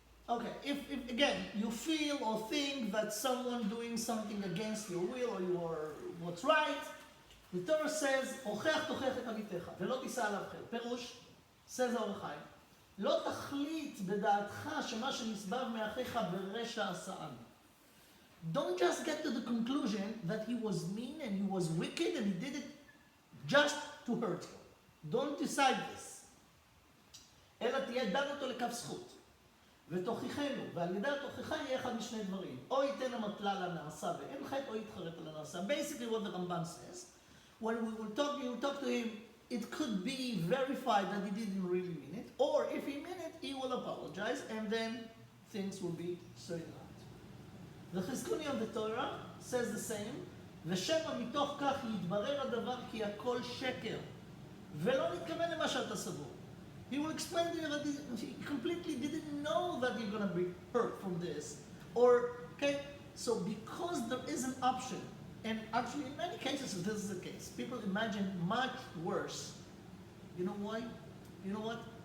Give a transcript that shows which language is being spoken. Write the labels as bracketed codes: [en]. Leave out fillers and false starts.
[en] Okay, if again you feel or think that someone doing something against your will or your what's right, the Torah says, [he] "Ochech tochech et amitecha, ve'lo tisa alav chel." Perush, [en] says the [he] Or HaChaim, לא תחליט בדעתך שמה שנסבב מאחיך ברשע עשאן. [en] Don't just get to the conclusion that he was mean and he was wicked and he did it just to hurt you. Don't decide this. [he] אלא תהיה דן אותו לכף זכות. ותוכיחנו, ועל ידי התוכיחה יהיה אחד משני דברים. או ייתן המטלה לנעשה ואין חטא, או יתחרט על הנעשה. [en] Basically what the Ramban says, when we will talk to him, it could be verified that he didn't really mean it, or if he meant it, he will apologize, and then things will be straightened out. The Chizkuni of the Torah says the same, [he] ושמא מתוך כך יתברר הדבר כי הכל שקר, ולא נתכוון למה שאתה סבור. [en] He will explain to you that he completely didn't know that you're going to be hurt from this. Okay, so because there is an option, and actually in many cases this is the case, people imagine much worse. You know why? You know what?